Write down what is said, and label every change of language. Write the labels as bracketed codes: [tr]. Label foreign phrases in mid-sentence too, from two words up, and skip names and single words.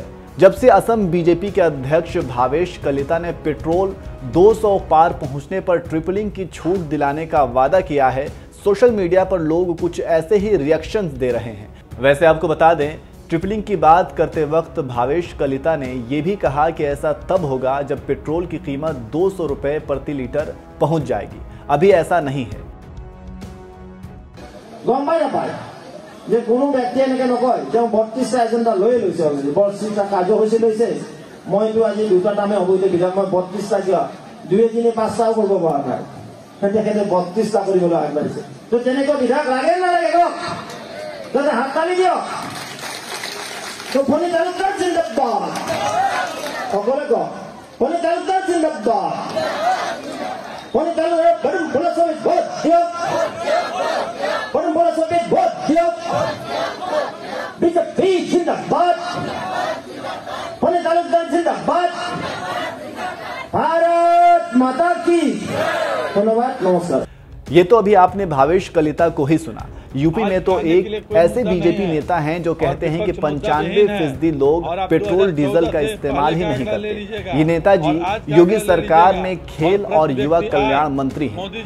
[hi] जब से असम बीजेपी के अध्यक्ष भावेश कलिता ने पेट्रोल 200 पार पहुंचने पर ट्रिपलिंग की छूट दिलाने का वादा किया है, सोशल मीडिया पर लोग कुछ ऐसे ही रिएक्शंस दे रहे हैं। वैसे आपको बता दें, ट्रिपलिंग की बात करते वक्त भावेश कलिता ने यह भी कहा कि ऐसा तब होगा जब पेट्रोल की कीमत 200 रुपए प्रति लीटर पहुंच जाएगी। अभी ऐसा नहीं है। [as] গম পাই নাপায় যে কোনো ব্যক্তি এনেকে নকয় যে 32টা এজেন্ডা লৈ লৈছে, অলৰেডি 32টা কাৰ্যসূচী লৈছে, মইতো আজি দুটা টামে অবৈধ বিধান, মই 32টা কিয় 2-3-5টাও কৰিব পৰা নাই, তেখেতে 32টা কৰিবলৈ আগবাঢ়িছে। তো তেনেকৈ বিধায়ক লাগে নালাগে কওক? তাতে হাত তালি দিয়ক। তো ফণী তালুকদাৰ জিন্দাবাদ, সকলে কওক ফণী তালুকদাৰ জিন্দাবাদ। ফণী তালুকদাৰ বৰম ভোলা সমিত ভোট দিয়ক, বরং বলা সবে ভোট দিয়ক। বিজেপি জিন্দাবাদ, ফণী তালুকদার জিন্দাবাদ, [hi] भारत माता की। धन्यवाद, नमस्कार। ये तो अभी आपने भावेश कलिता को ही सुना। यूपी में तो एक ऐसे बीजेपी नेता हैं जो कहते हैं कि 95% लोग पेट्रोल डीजल का इस्तेमाल ही नहीं करते। ये नेताजी योगी सरकार में खेल और युवा कल्याण मंत्री हैं।